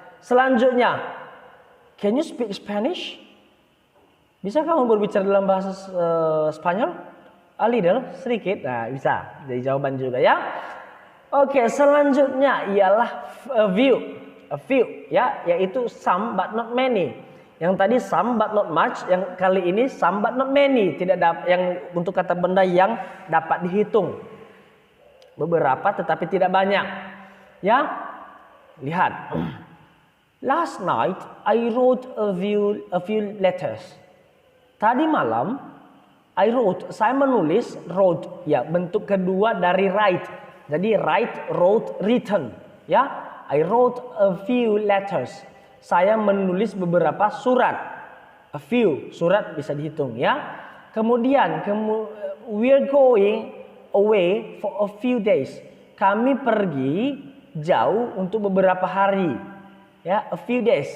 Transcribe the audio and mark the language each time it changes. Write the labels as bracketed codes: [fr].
[en] Selanjutnya, can you speak Spanish? [id] Bisa kamu berbicara dalam bahasa Spanyol? A little, sedikit. Nah, bisa. Jadi jawaban juga ya. Oke, selanjutnya ialah a few, ya, yaitu [en] some but not many. [id] Yang tadi [en] some but not much, [id] yang kali ini [en] some but not many. [id] Yang untuk kata benda yang dapat dihitung. Beberapa tetapi tidak banyak. Ya. Lihat. [en] Last night I wrote a few letters. [id] Tadi malam saya menulis, wrote, ya bentuk kedua dari write. Jadi write, wrote, written, ya. [en] I wrote a few letters. [id] Saya menulis beberapa surat. A few, surat bisa dihitung, ya. Kemudian [en] we're going away for a few days. [id] Kami pergi jauh untuk beberapa hari. Ya, [en] a few days.